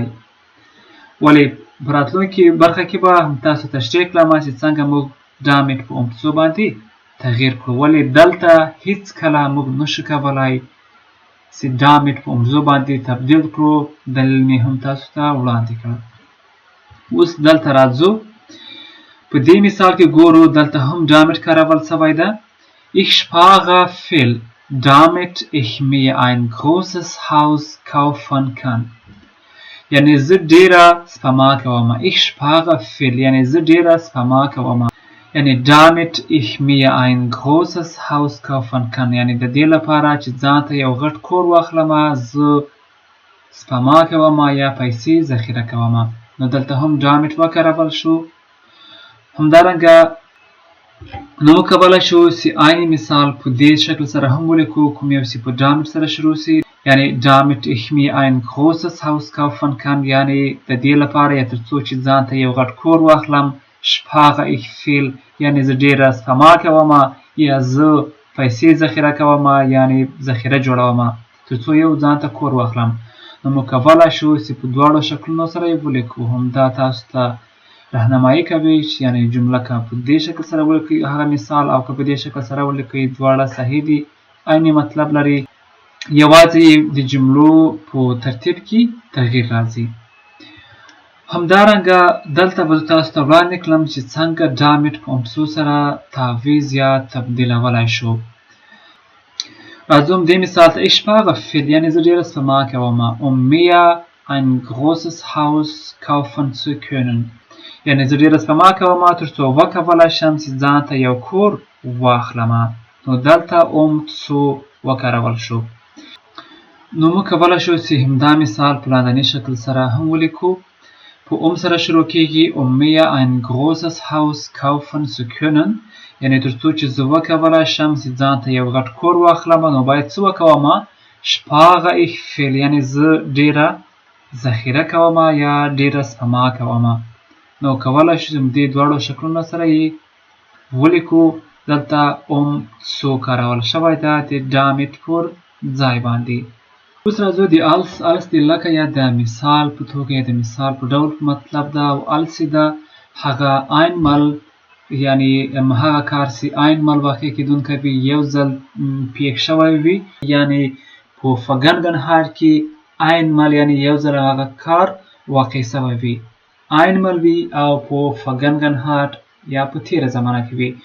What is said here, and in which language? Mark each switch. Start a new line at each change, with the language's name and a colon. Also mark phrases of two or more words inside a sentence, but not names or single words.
Pashto: ولی په راتلونکي برخه کې به تاسو تشریح کړم چې څنګه موږ damit په امتسو باندې تغییر کړو. ولی دلته هیڅ کله موږ نشو کولای چې damit په امتسو باندې تبدیل کړو. دلیل مې هم تاسو ته وړاندې کړ. اوس دلته راځو، په دې مثال کې ګورو دلته هم damit کارول شوی ده.
German: Ich spare viel, damit ich mir ein großes Haus kaufen kann.
Pashto: یعنی زه ډیره سپما کوم.
German: ich spare viel
Pashto: یعنی زه ډیره سپما کوم. یعنی
German: damit ich mir ein großes Haus kaufen kann،
Pashto: یعنی د دې لپاره چې ځان ته یو غټ کور واخلم زه سپما کوم یا پیسې ذخیره کوم. نو دلته هم damit وکارول شو. همدارنګه نو کولای شو چې عیني مثال په دې شکل سره هم ولیکو، کوم یو چې په damit سره شروع شي، یعنی
German: damit ich mir ein großes Haus kaufen kann،
Pashto: یعنی د دې لپاره یا تر څو چې ځان ته یو غټ کور واخلم.
German: spare ich viel
Pashto: یعنی زه ډیره سپما کوم یا زه پیسې ذخیره کوم، یعنی ذخیره جوړوم تر څو یو ځان ته کور واخلم. نو موږ کولای شو چې په دواړو شکلونو سره یې ولیکو. همدا تاسو ته راهنمایي کوي چې یعنی جمله که په دې شکل سره ولیکئ هغه مثال، او که په دې شکل سره ولیکئ دواړه صحیح دي، عیني مطلب لري، یوازې د جملو په ترتیب کې تغییر راځي. همدارنګه دلته به تاسو ته وړاندې کړم چې څنګه damit په امتسو سره تعویض یا تبدیلولای شو. راځو دې مثال ته.
German: ich spare viel
Pashto: یعنی زه ډیره سپما کوم.
German: mir ein großes Haus kaufen zu können
Pashto: یعنی زه ډیره سپما کوم تر څو وکولای شم چې ځان ته یو کور واخلم. نو دلته امتسو وکارول شو. نو موږ کولای شو چې همدا مثال په لاندني شکل سره هم ولیکو. په سره شروع کیږي
German: mir ein großes Haus kaufen zu können،
Pashto: یعنی تر څو چې زه وکولای شم چې ځان ته یو غټ کور واخلم نو باید څه وکوم؟
German: spare ich viel
Pashto: یعنی زه ډیره ذخیره کوم یا ډیره سپما کوم. نو کولای شو چې دې دواړو شکلونو سره یې ولیکو. دلته امتسو کارول شوی ده د damit پر ځای باندې. اوس راځو د als د لکه یا د مثال په توګه د مثال په ډول مطلب ده، او als ده هغه einmal یعنی هغه کار چې einmal واقع کېدونکی وي، یو ځل پیښ شوی وي، یعنی په vergangenheit کې einmal یعنی یو ځل هغه کار واقع شوی وي einmal وي، او په vergangenheit یا په تیره زمانه کې وي.